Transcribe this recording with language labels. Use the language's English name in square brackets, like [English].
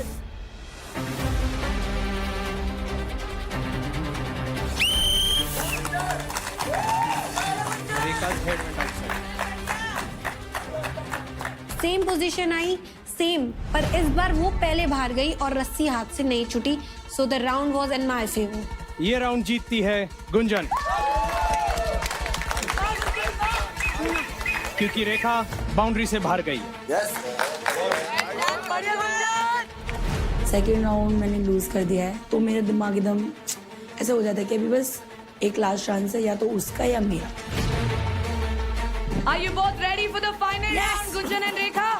[English] Rekha's head went outside. [Hindi] Same position आई, same, पर इस बार वो पहले बाहर गई और रस्सी हाथ से नहीं छूटी, [English] So the round was in my favour. [Hindi] ये राउंड जीतती है गुंजन, क्योंकि रेखा बाउंड्री से बाहर गई। सेकेंड राउंड मैंने लूज कर दिया है, तो मेरा दिमाग एकदम ऐसा हो जाता है कि अभी बस एक लास्ट चांस है, या तो उसका या मेरा। [English] Are you both ready for the final round, Gunjan and Rekha?